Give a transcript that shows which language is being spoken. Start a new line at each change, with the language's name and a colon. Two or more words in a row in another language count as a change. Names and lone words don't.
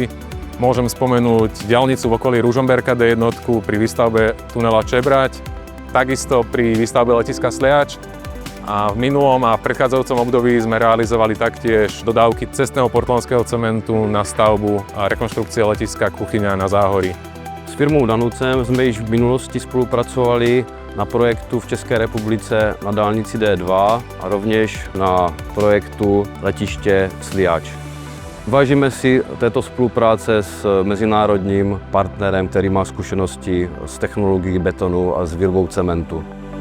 Slovak: Môžem spomenúť diaľnicu v okolí Ružomberka D1 pri výstavbe tunela Čebrať, takisto pri výstavbe letiska Sliač. A v minulom a v predchádzajúcom období sme realizovali taktiež dodávky cestného portlandského cementu na stavbu a rekonštrukcie letiska Kuchyňa na Záhorí.
Czech: S firmou Danucem jsme již v minulosti spolupracovali na projektu v České republice na dálnici D2 a rovněž na projektu letiště Sliač. Vážíme si této spolupráce s mezinárodním partnerem, který má zkušenosti s technologií betonu a s výrobou cementu.